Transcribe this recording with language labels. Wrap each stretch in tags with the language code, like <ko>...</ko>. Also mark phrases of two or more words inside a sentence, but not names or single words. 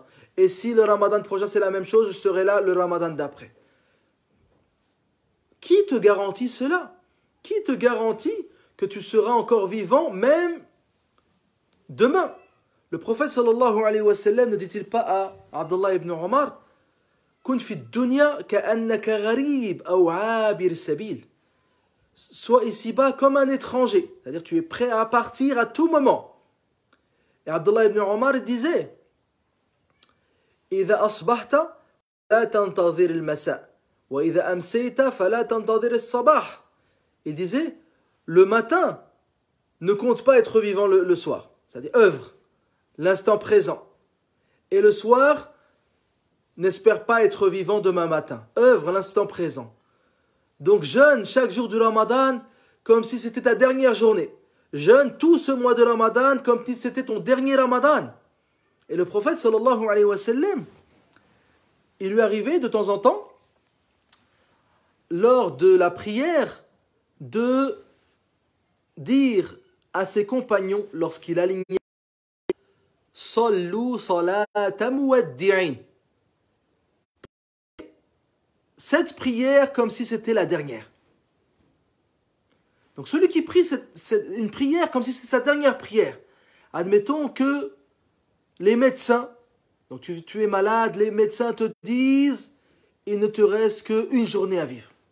<fr>Et si le Ramadan prochain c'est la même chose, je serai là le Ramadan d'après. Qui te garantit cela? Qui te garantit que tu seras encore vivant même demain? Le prophète</fr> <ar>صلى الله عليه وسلم</ar> <fr>ne dit-il pas à Abdullah ibn Omar,</fr> <ar>كن في الدنيا كأنك غريب أو عابر سبيل.</ar> <fr>Sois ici-bas comme un étranger, c'est-à-dire tu es prêt à partir à tout moment. Et Abdullah ibn Omar disait,</fr> <ar>إذا أصبحت لا تنتظر المساء وإذا أمسيت فلا تنتظر الصباح.</ar> <fr>Il disait, le matin ne compte pas être vivant le soir, c'est-à-dire œuvre l'instant présent. Et le soir, n'espère pas être vivant demain matin, œuvre l'instant présent. Donc jeûne chaque jour du Ramadan comme si c'était ta dernière journée. Jeûne tout ce mois de Ramadan comme si c'était ton dernier Ramadan. Et le prophète</fr> <ar>صلى الله عليه وسلم,</ar> <fr>il lui arrivait de temps en temps, lors de la prière, de dire à ses compagnons, lorsqu'il alignait</fr> <ar>صلوا صلاة مودعين.</ar> <fr>Cette prière comme si c'était la dernière. Donc celui qui prie une prière comme si c'était sa dernière prière, admettons que les médecins, donc tu es malade, les médecins te disent, il ne te reste qu'une journée à vivre.</fr>